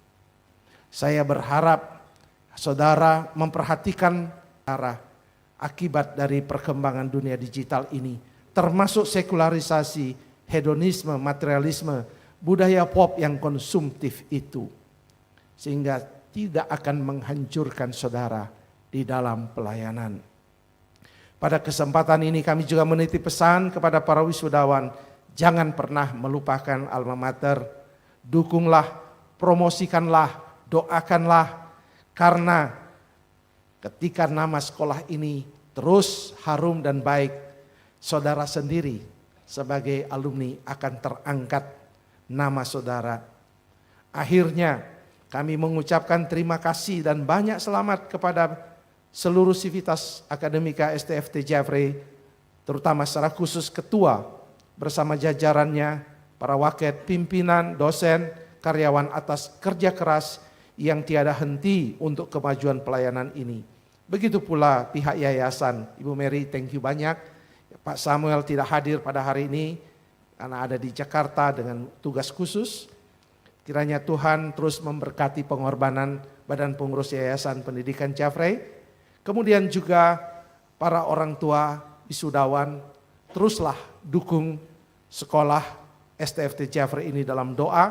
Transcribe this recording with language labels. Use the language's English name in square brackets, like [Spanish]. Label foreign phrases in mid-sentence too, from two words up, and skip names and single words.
[Indonesian] Saya berharap saudara memperhatikan arah akibat dari perkembangan dunia digital ini, termasuk sekularisasi, hedonisme, materialisme, budaya pop yang konsumtif itu, sehingga tidak akan menghancurkan saudara di dalam pelayanan. Pada kesempatan ini kami juga menitip pesan kepada para wisudawan, jangan pernah melupakan [Latin] alma mater, [Indonesian] dukunglah, promosikanlah, doakanlah, karena ketika nama sekolah ini terus harum dan baik, saudara sendiri sebagai alumni akan terangkat nama saudara. Akhirnya kami mengucapkan terima kasih dan banyak selamat kepada seluruh sivitas akademika STFT Jeffrey, terutama secara khusus ketua bersama jajarannya, para waket, pimpinan, dosen, karyawan atas kerja keras yang tiada henti untuk kemajuan pelayanan ini. Begitu pula pihak yayasan, Ibu Mary [English] thank you [Indonesian] banyak, Pak Samuel tidak hadir pada hari ini karena ada di Jakarta dengan tugas khusus. Kiranya Tuhan terus memberkati pengorbanan Badan Pengurus Yayasan Pendidikan Jeffrey. Kemudian juga para orang tua wisudawan, teruslah dukung sekolah STFT Jeffrey ini dalam doa.